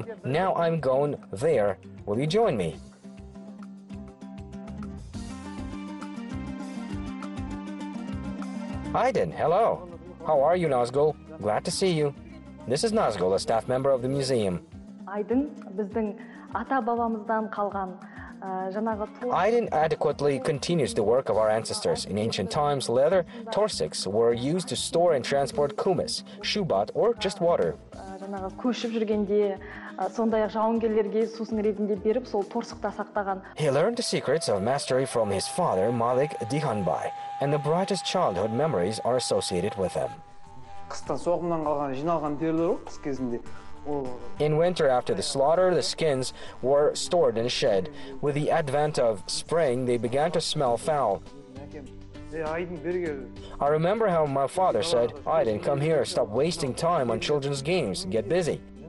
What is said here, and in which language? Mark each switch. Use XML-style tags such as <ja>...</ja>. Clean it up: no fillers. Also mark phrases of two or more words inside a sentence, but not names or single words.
<en>Now I'm going there. Will you join me? Aydin, hello. How are you, Nazgul? Glad to see you. This is Nazgul, a staff member of the museum. Aydin,</en> <kk>біздің ата-бабамыздан қалған</kk> <en>Aydin adequately continues the work of our ancestors. In ancient times, leather torsiks were used to store and transport kumis, shubat, or just water.</en> <kk>көшіп жүргенде, сондай-ақ жауынгерлерге сусын ретінде беріп, сол торсықта сақтаған.</kk> <en>He learned the secrets of mastery from his father, Malik Dihanbay, and the brightest childhood memories are associated with him.</en> <kk>Қыстан соғымнан қалған жиналған терілер ғой, қыс кезінде.</kk> <en>In winter, after the slaughter, the skins were stored in a shed. With the advent of spring, they began to smell foul. I remember how my father said, Aydin, come here, stop wasting time on children's games, get busy.</en>